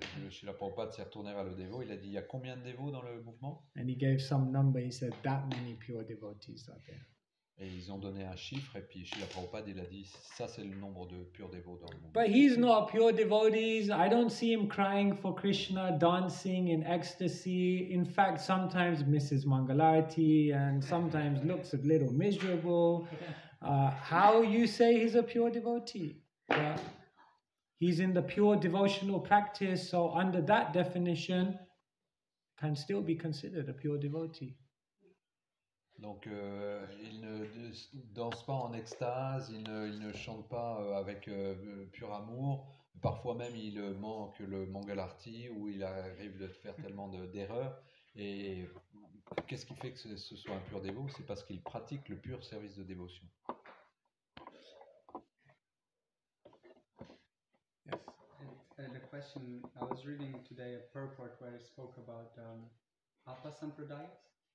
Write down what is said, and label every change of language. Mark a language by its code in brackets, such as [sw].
[fr] Srila Prabhupada s'est retourné vers le dévot, il a dit, il y a combien de dévots dans le mouvement? [en] And he gave some number, he said, that many pure devotees are there. [fr] Et ils ont donné un chiffre, et puis Srila Prabhupada, il a dit, ça c'est le nombre de purs dévots dans le mouvement. [en] But he's not a pure devotee. I don't see him crying for Krishna, dancing in ecstasy. In fact, sometimes misses Mangalarati and sometimes looks a little miserable. How you say he's a pure devotee? He's in the pure devotional practice, so under that definition, can still be considered a pure devotee. [fr] Donc, il ne danse pas en extase, il ne chante pas avec pur amour. Parfois même, il manque le Mangalarti, où il arrive de faire tellement d'erreurs. Et qu'est-ce qui fait que ce soit un pur dévot? C'est parce qu'il pratique le pur service de dévotion. [en] Yes. And a question, I was reading today a purport where it spoke about Apa Sampradayas.